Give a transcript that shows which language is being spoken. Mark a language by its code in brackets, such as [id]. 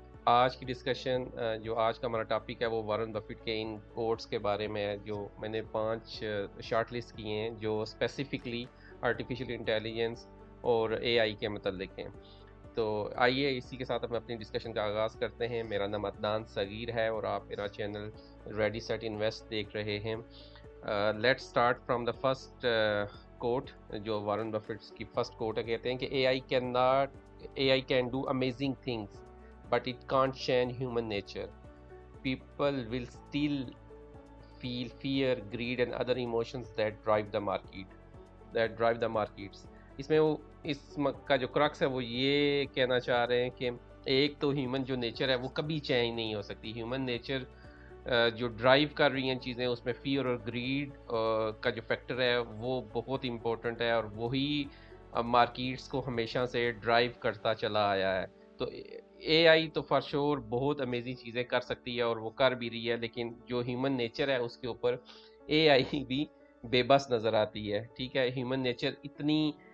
[ur] آج کی ڈسکشن جو آج کا ہمارا ٹاپک ہے وہ وارن بفیٹ کے ان کوٹس کے بارے میں ہے، جو میں نے 5 شارٹ لسٹ کیے ہیں جو اسپیسیفکلی آرٹیفیشیل انٹیلیجنس اور اے آئی کے متعلق ہیں۔ تو آئیے اسی کے ساتھ ہم اپنی ڈسکشن کا آغاز کرتے ہیں۔ میرا نام عدنان صغیر ہے اور آپ میرا چینل ریڈی سیٹ انویسٹ دیکھ رہے ہیں۔ [en] let start from the first quote, [ur] جو وارن بفیٹ کی فرسٹ کوٹ ہے۔ کہتے ہیں کہ [en] A I can do amazing things but it can't change human nature. People will still feel fear, greed and other emotions that drive the markets. [ur] اس میں وہ کا جو کرکس ہے وہ یہ کہنا چاہ رہے ہیں کہ ایک تو ہیومن جو نیچر ہے وہ کبھی چینج نہیں ہو سکتی۔ ہیومن نیچر جو ڈرائیو کر رہی ہیں چیزیں، اس میں فیئر اور گریڈ کا جو فیکٹر ہے وہ بہت امپورٹنٹ ہے، اور وہی مارکیٹس کو ہمیشہ سے ڈرائیو کرتا چلا آیا ہے۔ تو اے آئی تو فار شور بہت امیزنگ چیزیں کر سکتی ہے اور وہ کر بھی رہی ہے، لیکن جو ہیومن نیچر ہے اس کے اوپر اے آئی بھی بے بس نظر آتی ہے۔ ٹھیک ہے، ہیومن نیچر اتنی